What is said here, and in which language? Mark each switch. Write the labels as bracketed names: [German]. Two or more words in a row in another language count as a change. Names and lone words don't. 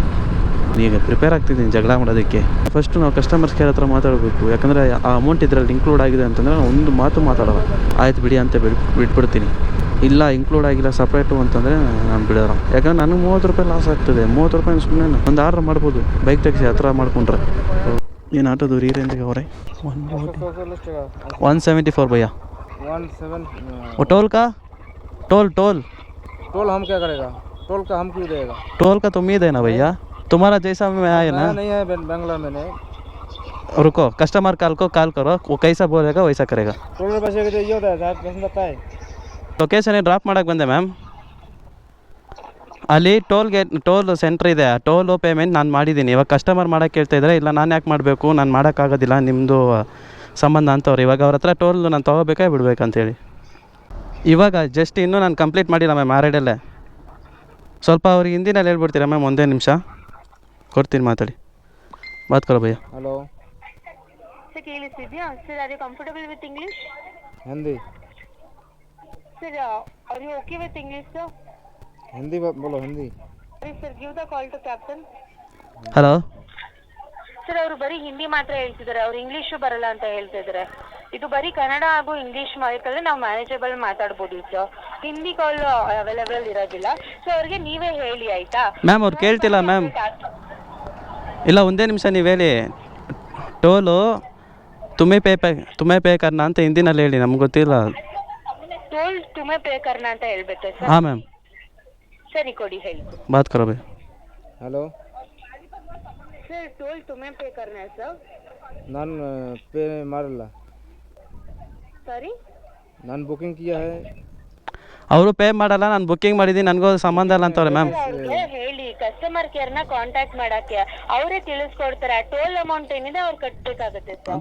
[Kannada] ಈಗ ಪ್ರಿಪೇರ್ ಆಗ್ತಿದ್ದೀನಿ ಜಗಳ ಮಾಡೋದಕ್ಕೆ. ಫಸ್ಟು ನಾವು [English] customers care [Kannada] ಹತ್ರ ಮಾತಾಡಬೇಕು, ಯಾಕಂದರೆ ಆ ಅಮೌಂಟ್ ಇದರಲ್ಲಿ ಇನ್ಕ್ಲೂಡ್ ಆಗಿದೆ ಅಂತಂದರೆ ಒಂದು ಮಾತು ಮಾತಾಡೋಲ್ಲ, ಆಯ್ತು ಬಿಡಿ ಅಂತ ಬಿಟ್ಬಿಡ್ತೀನಿ. ಇಲ್ಲ ಇನ್ಕ್ಲೂಡ್ ಆಗಿಲ್ಲ ಸಪ್ರೇಟು ಅಂತಂದರೆ ನಾನು ಬಿಡೋಲ್ಲ. ಯಾಕಂದ್ರೆ ನನಗೆ 30 ರೂಪಾಯಿ ಲಾಸ್ ಆಗ್ತದೆ. 30 ರೂಪಾಯಿ ಸುಮ್ಮನೆ ಒಂದು ಆರ್ಡ್ರ್ ಮಾಡ್ಬೋದು [English] bike taxi [Kannada] ಆ ಥರ ಮಾಡ್ಕೊಂಡ್ರೆ. ಏನು ಆಟೋದು ಈ ರೇಂಜಿಗೆ ಅವರೇ 174 भैया 17 [Hindi] टोल का टोल टोल टोल हम क्या करेगा? टोल का हम क्यों देगा? टोल का तो उम्मीद है ना भैया, तुम्हारा जैसा में आया ना। नहीं है बंगला में नहीं। रुको कस्टमर को कॉल करो, वो कैसा बोलेगा वैसा करेगा. टोल में पैसे ये होता है साहब, पसंद आता है। [English] location drop [Kannada] ಮಾಡೋಕ್ಕೆ ಬಂದೆ ಮ್ಯಾಮ್. ಅಲ್ಲಿ [English] toll centre [Kannada] ಇದೆ, [English] toll payment [Kannada] ನಾನು ಮಾಡಿದ್ದೀನಿ. ಇವಾಗ ಕಸ್ಟಮರ್ ಮಾಡೋಕ್ಕೆ ಕೇಳ್ತಾ ಇದ್ದಾರೆ, ಇಲ್ಲ ನಾನು ಯಾಕೆ ಮಾಡಬೇಕು, ನಾನು ಮಾಡೋಕ್ಕಾಗೋದಿಲ್ಲ ನಿಮ್ಮದು ಸಂಬಂಧ ಅಂತವ್ರು. ಇವಾಗ ಅವ್ರ ಹತ್ರ ಟೋಲ್ ನಾನು ತೊಗೋಬೇಕಾ ಬಿಡ್ಬೇಕಂತೇಳಿ. ಇವಾಗ ಜಸ್ಟ್ ಇನ್ನೂ ನಾನು ಕಂಪ್ಲೀಟ್ ಮಾಡಿಲ್ಲ ಮ್ಯಾಮ್ ಆ ರೈಡಲ್ಲೇ. ಸ್ವಲ್ಪ ಅವ್ರಿಗೆ ಹಿಂದಿನಲ್ಲಿ ಹೇಳ್ಬಿಡ್ತೀರಾ ಮ್ಯಾಮ್? ಒಂದೇ ನಿಮಿಷ ಕೊಡ್ತೀನಿ, ಮಾತಾಡಿ [Hindi] बात करो भैया. [Kannada] ಹಲೋ [English] सर [Kannada] ಕೇಳಿಸ್ತಿದ್ಯಾ ಸರ್? [English] Are you comfortable with English? [Hindi] हिंदी [English] Sir are you okay with English sir? [Hindi] हिंदी बोलो हिंदी. [English] Sir give the call to captain. [Kannada] ಹಲೋ ಸರ್ ಅವರು ಬರೀ ಹಿಂದಿ ಮಾತ್ರ ಹೇಳ್ತಿದ್ದಾರೆ, ಅವ್ರು ಇಂಗ್ಲೀಷು ಬರಲ್ಲ ಅಂತ ಹೇಳ್ತಿದ್ದಾರೆ. ಇದು ಬರೀ ಕನ್ನಡ ಹಾಗೂ ಇಂಗ್ಲೀಷ್ ಮಾತಾಡಿದ್ರೆ ನಾವು ಮ್ಯಾನೇಜಬಲ್ ಮಾತಾಡ್ಬೋದು ಸರ್, ಹಿಂದಿ ಕಾಲ್ ಅವೈಲೇಬಲ್ ಇರೋದಿಲ್ಲ. ಸೊ ಅವ್ರಿಗೆ ನೀವೇ ಹೇಳಿ ಆಯ್ತಾ ಮ್ಯಾಮ್? ಅವ್ರು ಕೇಳ್ತಿಲ್ಲ ಮ್ಯಾಮ್. ಇಲ್ಲ ಒಂದೇ ನಿಮಿಷ ನೀವು ಹೇಳಿ. [Hindi] टोल तुमे पे करना [Kannada] ಅಂತ ಹಿಂದಿನಲ್ಲಿ ಹೇಳಿ, ನಮ್ಗೆ ಗೊತ್ತಿಲ್ಲ. [Hindi] टोल तुमे पे करना [Kannada] ಅಂತ ಹೇಳ್ಬೇಕಾ ಸರ್? ಹಾಂ ಮ್ಯಾಮ್. ಸರಿ ಕೊಡಿ ಹೇಳಿ. [Hindi] बात करो भैया. हेलो सर टोल तुम्हें पे करना है सर? [Kannada] ನಾನು ಪೇ ಮಾಡಿಲ್ಲ. ಸಾರಿ [Hindi] ನಾನು बुकिंग किया है. [Kannada] ಅವರು ಪೇ ಮಾಡಲ್ಲ, ನಾನು ಬುಕ್ಕಿಂಗ್ ಮಾಡಿದ್ದೀನಿ, ನನಗೂ ಸಂಬಂಧ ಇಲ್ಲ ಅಂತವ್ರೆ ಮ್ಯಾಮ್. ಅವ್ರಿಗೆ ಹೇಳಿ [English] customer care [Kannada] ಕಾಂಟ್ಯಾಕ್ಟ್ ಮಾಡಕ್ಕೆ, ಅವರೇ ತಿಳಿಸ್ಕೊಡ್ತಾರೆ. [English] toll amount [Kannada] ಏನಿದೆ ಅವ್ರು ಕಟ್ಟಬೇಕಾಗುತ್ತೆ ಸರ್.